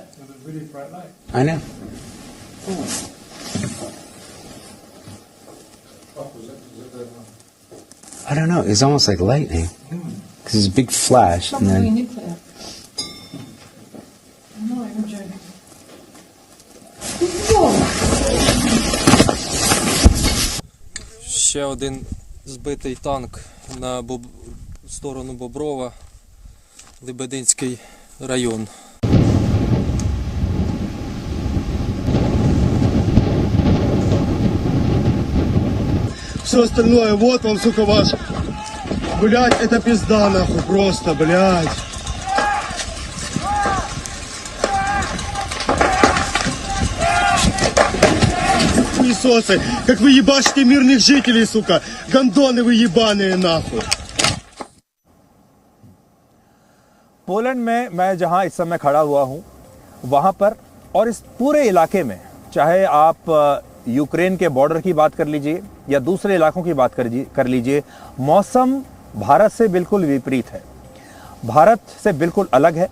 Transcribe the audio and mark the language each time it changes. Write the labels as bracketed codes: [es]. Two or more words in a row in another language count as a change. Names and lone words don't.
[en] I know. I don't know. It's almost like lightning. Because it's a big flash, and then nuclear. No, I'm joking. [uk] Ще один збитий танк на сторону Боброва, Лебединський район. [ru] Все остальное, вот он, сука, ваш. Блять, это пизда, нахуй, просто, блять. Хуесосы, как вы ебашите мирных жителей, сука. Гондоны вы ебаные, нахуй. [hi] पोलैंड में मैं जहां इस समय खड़ा हुआ हूं वहां पर और इस पूरे इलाके में, चाहे आप यूक्रेन के बॉर्डर की बात कर लीजिए या दूसरे इलाकों की बात कर लीजिए, मौसम भारत से बिल्कुल विपरीत है, भारत से बिल्कुल अलग है।